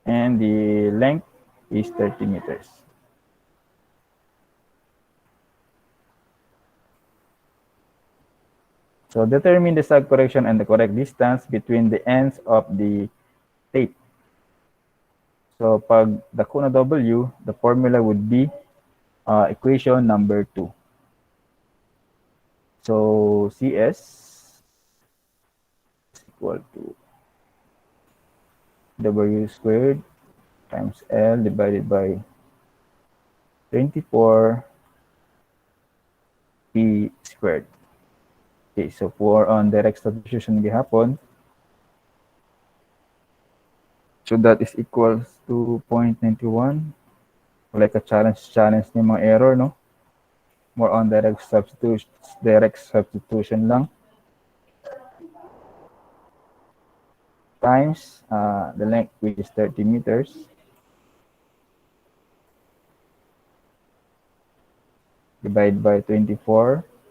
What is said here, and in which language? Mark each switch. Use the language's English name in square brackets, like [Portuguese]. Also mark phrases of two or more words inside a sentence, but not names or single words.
[English] and the length is 30 meters. So determine the sag correction and the correct distance between the ends of the tape. [Cebuano] So pag dako na W, [English] the formula would be equation number 2. So CS is equal to W squared times L divided by 24 P squared. Okay, so for on direct substitution gihapon, so that is equals to 0.91. Like a challenge [Cebuano] ni mga [English] error, no? More on direct substitution lang. Times the length, which is 30 meters. Divide by 24.